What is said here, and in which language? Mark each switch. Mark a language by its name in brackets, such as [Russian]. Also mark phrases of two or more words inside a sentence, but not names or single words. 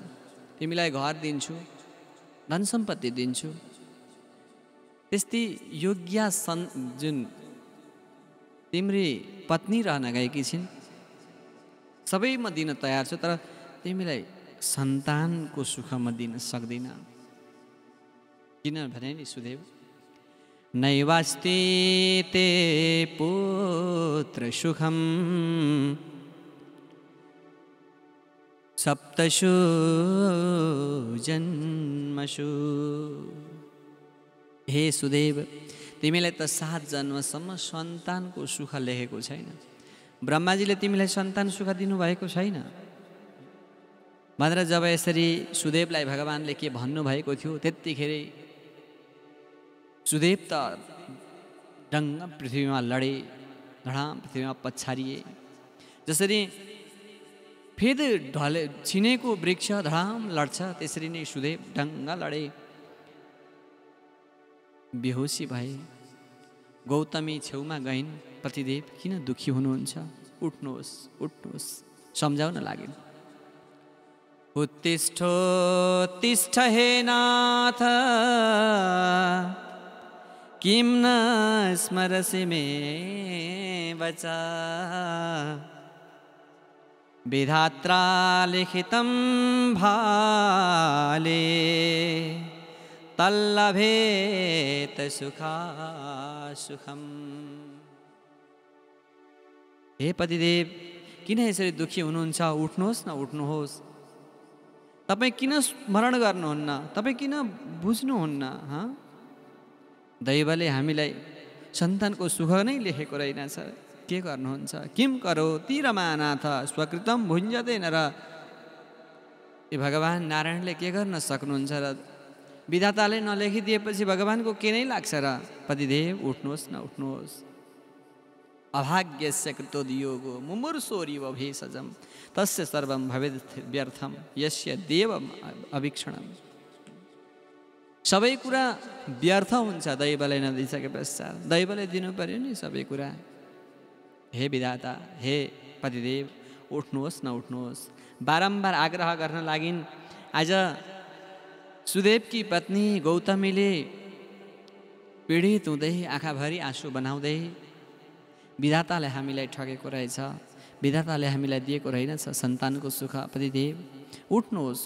[Nepali] तिमीलाई घर दिन्छु, धन सम्पत्ति दिन्छु, त्यस्तै योग्य जुन तिम्री पत्नी रहन गएकी छिन् सबै म दिन तयार छु, तर तिमीलाई सन्तानको सुख म दिन सक्दिनँ। किन भने नि [Sanskrit] सुदेव, नैवास्ति ते पुत्र सुखम सप्तशु जन्मशु। [Nepali] हे सुदेव, तिमीलाई त 7 जन्मसम्म सन्तानको सुख लेखेको छैन। ब्रह्माजीले तिमीलाई सन्तान सुख दिनुभएको छैन भनेर जब यसरी सुदेवलाई भगवानले के भन्नुभएको थियो, त्यतिखेर सुदेव त डङ्ग पृथ्वीमा लडे, धडाम पृथ्वीमा पछारिए। जसरी फेद ढले छिनेको वृक्ष धडाम लड्छ, त्यसरी नै सुदेव डङ्ग लडे, बेहोसी भए। गौतमी छेउमा गइन्, पतिदेव किन दुखी हुनुहुन्छ, उठ्नुहोस् उठ्नुहोस्, सम्झाउन लागिन्। [Sanskrit] उत्तिष्ठोत्तिष्ठ हे नाथ किं न स्मरसि मे वचा, विधात्रा लिखितं भाले तल्लभेत सुखासुखम्। [Nepali] हे पतिदेव, किन यसरी दुखी हुनुहुन्छ, उठ्नुहोस् न उठ्नुहोस्। तपाईँ किन स्मरण गर्नुहुन्न, तपाईँ किन बुझ्नुहुन्न? दैवले हामीलाई सन्तानको सुख नै लेखेको रहेनछ, के गर्नुहुन्छ? [Sanskrit] किम करोति रमानाथ स्वकृतम भुञ्जते नर। [Nepali] ए भगवान नारायणले के गर्न सक्नुहुन्छ र? विधाताले नलेखिदिएपछि भगवानको के नै लाग्छ र? पतिदेव उठ्नुहोस् न उठ्नुहोस्। [Sanskrit] अभाग्यस्य कृतोद्योगो मुमुर्षोरिव भेषजम तस्य सर्वं भवेद व्यर्थम यस्य देवम अवीक्षणम। [Nepali] सबै कुरा व्यर्थ हुन्छ दैवले नदिइसके पश्चात। दैवले दिनु पर्यो नि सबै कुरा। हे विधाता, हे पतिदेव, उठ्नुहोस् न उठ्नुहोस्। बारम्बार आग्रह गर्न लागिन्। आज सुदेवकी पत्नी गौतमीले पीडित हुँदै आँखाभरि आँसु बनाउँदै विधाताले हामीलाई ठगेको रहेछ, विधाताले हामीलाई दिएको रहेनछ सन्तानको सुख, पतिदेव उठ्नुहोस्।